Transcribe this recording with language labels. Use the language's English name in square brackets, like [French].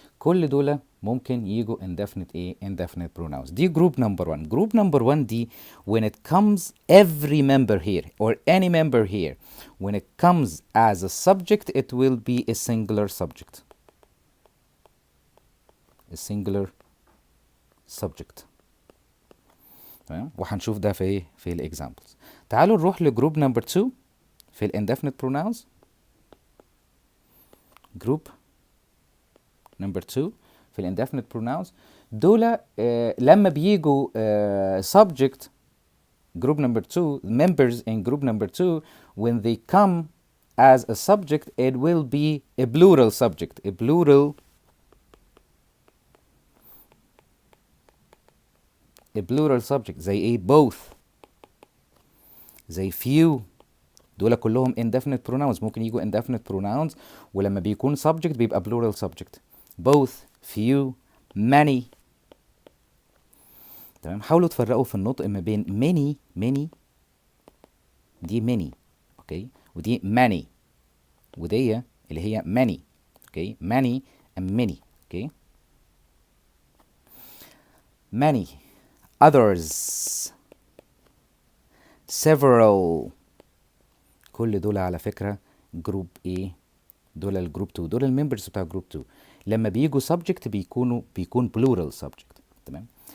[Arabic] كل دول ممكن يجوا indefinite pronouns. دي جروب نمبر 1. جروب نمبر 1 دي [English] when it comes every member here or any member here when it comes as a subject it will be a singular subject. a singular subject. [Arabic] تمام. وهنشوف ده في الاكزامبلز. تعالوا نروح لجروب نمبر 2 في ال Indefinite Pronouns. جروب نمبر 2 في ال Indefinite Pronouns دول لما بيجوا [English] subject group number 2 members in group number 2 when they come as a subject it will be a plural subject, a plural subject [Arabic] زي ايه [English] both زي few. [Arabic] دول كلهم [English] indefinite pronouns ممكن يجوا indefinite pronouns [Arabic] ولما بيكون [English] subject بيبقى plural subject both few many. [Arabic] تمام. حاولوا تفرقوا في النطق ما بين many دي many اوكي ودي many ودي اللي هي many اوكي many and many اوكي many others several كل دول على فكرة جروب ايه دول الجروب 2 دول الممبرز بتاع جروب 2 لما بيجوا subject بيكون plural subject. تمام.